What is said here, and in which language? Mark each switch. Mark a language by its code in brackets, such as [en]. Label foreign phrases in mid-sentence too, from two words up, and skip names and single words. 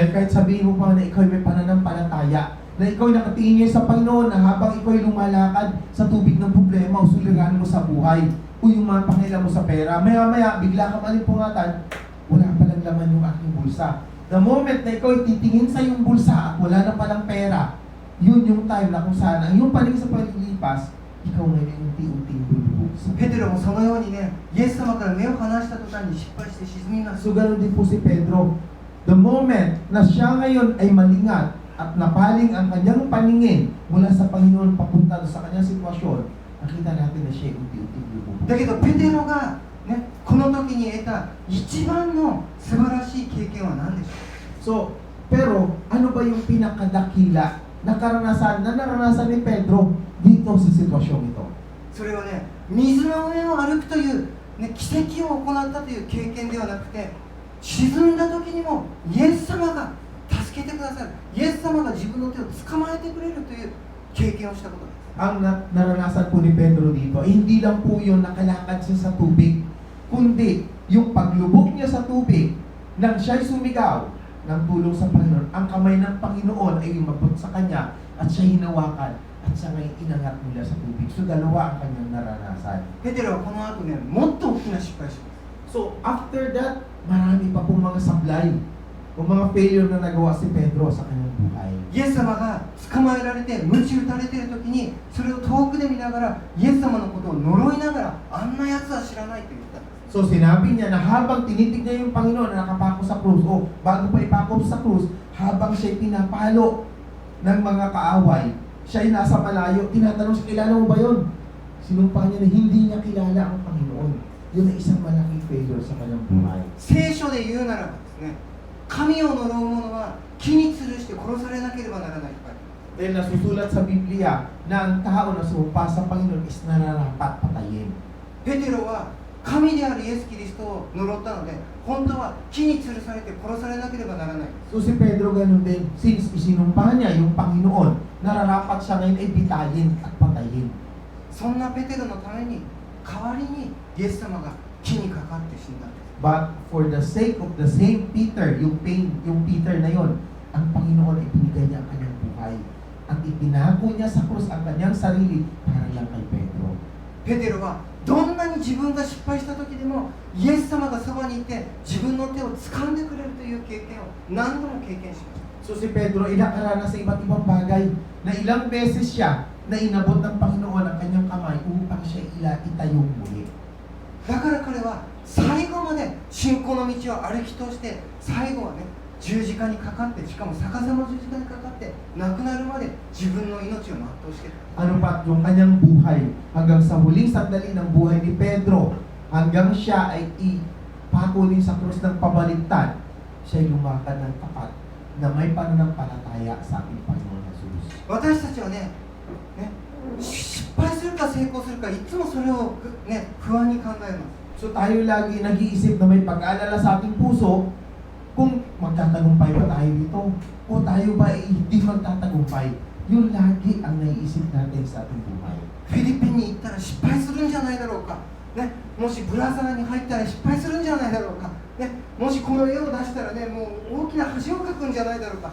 [tl] Dahil kahit sabihin mo pa na ikaw ay may pananampalataya, na ikaw ay nakatingin niya sa Panginoon na habang ikaw ay lumalakad sa tubig ng problema o suliranin mo sa buhay o yung mga pangilan mo sa pera, maya-maya bigla ka malipungatan, wala palang laman yung aking bulsa. [en] The moment [tl] na ikaw ay titingin sa yung bulsa at wala na palang pera, yun yung time na kung saan ang iyong paling sa palilipas, ikaw ngayon yung unti-unting bulubog sa [ja] ペテロもそのようにねイエス様から目を離した途端に失敗して沈みます。 [tl] So ganoon din po si Pedro. [en] The moment [tl] na siya ngayon ay malingat at napaling ang kanyang paningin mula sa Panginoon papunta sa kanyang sitwasyon, nakita natin na siya unti-unti lumubog. [ja] だけどペテロが、ね、この時に得た一番の素晴らしい経験は何でしょ [tl] So, pero ano ba yung pinakadakila na naranasan ni Pedro dito sa sitwasyong ito? [ja] う。それはね、水の上を歩くという、ね、奇跡を行ったという経験ではなくて、沈んだ時にもイエス様が助けてくださる、イエス様が自分の手を捕まえてくれるという経験をしたことです。 [tl] Ang naranasan po ni Pedro dito, hindi lang po yung nakalakad siya sa tubig, kundi yung paglubog niya sa tubig nang siya'y sumigaw ng tulong sa Panginoon, ang kamay ng Panginoon ay umabot sa kanya at siya hinawakan at siya ngayon inangat mula sa tubig. So dalawa ang kanyang naranasan. [ja] ペテロはこの後ね、もっと大きな失敗します。 [en] So after that, [tl] marami pa pong mga sablay o mga failure na nagawa si Pedro sa kanyang buhay. [ja] イエス様が捕まえられて鞭打たれている時にそれを遠くで見ながらイエス様のことを呪いながらあんな奴は知らないと言ったんです。 [tl] So sinabi niya na habang tinitig niya yung Panginoon na nakapako sa krus, o bago pa ipako sa krus, habang siya'y pinapalo ng mga kaaway, siya'y nasa malayo, tinatanong siya, kilala mo ba yun? Sinumpa niya na hindi niya kilala ang Panginoon. Yun ay isang malaking failure sa kanyang buhay. [ja] 聖書で言うならばですね、神を呪う者は木に吊るして殺されなければならないと書いてある。 [tl] Dahil nasusulat sa Biblia na ang tao na sumumpa sa Panginoon is nararapat patayin. [ja] ペテロは神であるイエス・キリストを呪ったので本当は木に吊るされて殺されなければならない。 [tl] So si Pedro ganun din, since isinumpa niya yung Panginoon, nararapat siya ngayon ay bitayin at patayin. [ja] そんなペテロのために代わりにイエス様が木にかかって死んだんです。 [en] But for the sake of the same Peter, [tl] yung Peter na yon, ang Panginoon ay binigay niya ang kanyang buhay. At ipinako niya sa krus ang kanyang sarili para lang kay Pedro. [ja] ペテロはどんなに自分が失敗した時でもイエス様がそばにいて自分の手を掴んでくれるという経験を何度も経験しました。 [tl] So si Pedro ay nakaranas sa iba't ibang bagay na ilang beses siya na inabot ng Panginoon ang kanyang kamay upang siya itayong muli. [ja] だから彼は最後まで信仰の道を歩き通して最後はね十字架にかかって、しかも逆さま十字架にかかって亡くなるまで自分の命を全うしている。 [tl] Ano pa yung kanyang buhay hanggang sa huling sandali ng buhay ni Pedro, hanggang siya ay ipako din sa krus ng pabaliktad, siya ay lumakad ng tapat na may pananampalataya sa ating Panginoon Jesus. [ja] 私たちはね失敗するか成功するかいつもそれを、ね、不安に考えます。 [tl] So tayo lagi nag-iisip na may pag-aalala sa ating puso kung magtatagumpay ba tayo dito o tayo ba ay hindi magtatagumpay. Yun lagi ang naiisip natin sa ating buhay. [ja] フィリピンに行ったら失敗するんじゃないだろうか、ね、もしブラザーに入ったら失敗するんじゃないだろうか、ね、もしこの絵を出したらねもう大きな橋を描くんじゃないだろうか。